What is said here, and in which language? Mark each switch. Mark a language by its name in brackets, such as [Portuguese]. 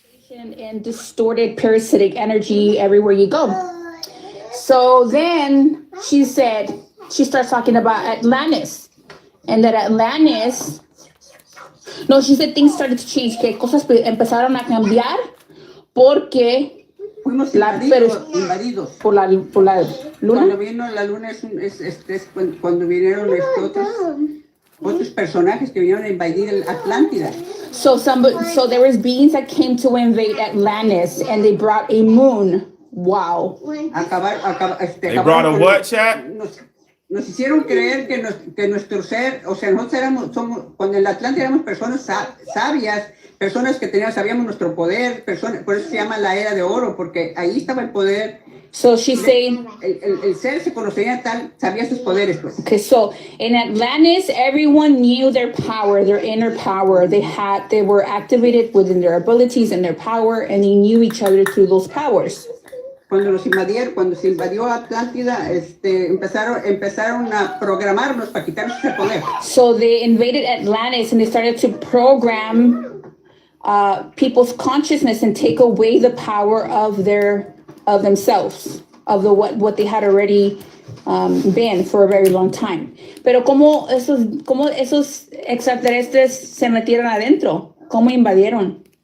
[English] And distorted parasitic energy everywhere you go. So then she starts talking about Atlantis, and that Atlantis, no, she said things started to change, [Spanish] que cosas empezaron a cambiar porque Fuimos invadidos. por la luna. Cuando vino la luna es cuando vinieron otros personajes que vinieron a invadir Atlántida. [English] So there was beings that came to invade Atlantis, and they brought a moon. Wow. They brought a what, chat? [Spanish] Nos hicieron creer que nuestro ser, o sea, nosotros cuando en la Atlántida éramos personas sabias, personas que sabíamos nuestro poder, por eso se llama la era de oro, porque ahí estaba el poder. [English] So she's saying [Spanish] el ser se conocía sabía sus poderes, pues. [English] Okay, so in Atlantis, everyone knew their power, their inner power. They were activated within their abilities and their power, and they knew each other through those powers. [Spanish] Cuando se invadió Atlántida, empezaron a programarnos para quitarnos ese poder. [English] So they invaded Atlantis, and they started to program people's consciousness and take away the power of themselves, of what they had already been for a very long time. [Spanish] Pero cómo esos extraterrestres se metieron adentro, cómo invadieron.